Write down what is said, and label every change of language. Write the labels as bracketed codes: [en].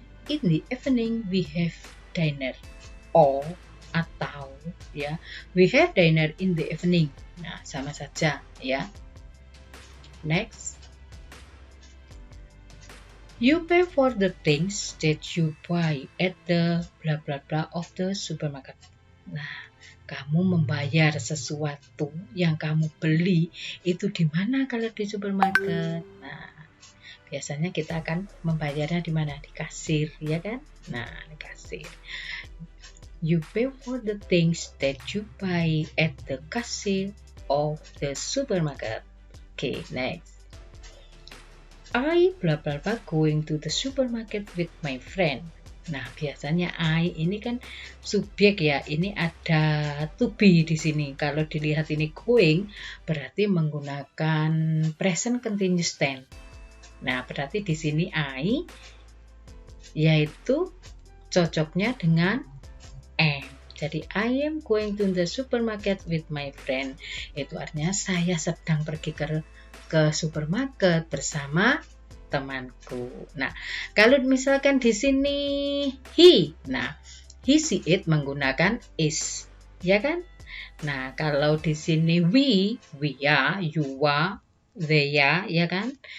[en] In the evening we have dinner. Or [id] atau ya, [en] we have dinner in the evening. [id] Nah, sama saja ya. Next. [en] You pay for the things that you buy at the blah blah blah of the supermarket. [id] Nah, kamu membayar sesuatu yang kamu beli itu di mana kalau di supermarket? Nah, biasanya kita akan membayarnya di mana? Di kasir, ya kan? Nah, di kasir. [en] You pay for the things that you buy at the cashier of the supermarket. Okay, next. I blah blah blah going to the supermarket with my friend. [id] Nah, biasanya I ini kan subjek ya. Ini ada to be di sini. Kalau dilihat ini going berarti menggunakan present continuous tense. Nah, berarti di sini I yaitu cocoknya dengan am. Jadi [en] I am going to the supermarket with my friend. [id] Itu artinya saya sedang pergi ke supermarket bersama temanku. Nah, kalau misalkan di sini he, nah he see it menggunakan is, ya kan? Nah, kalau di sini we ya, you are, they ya, ya kan?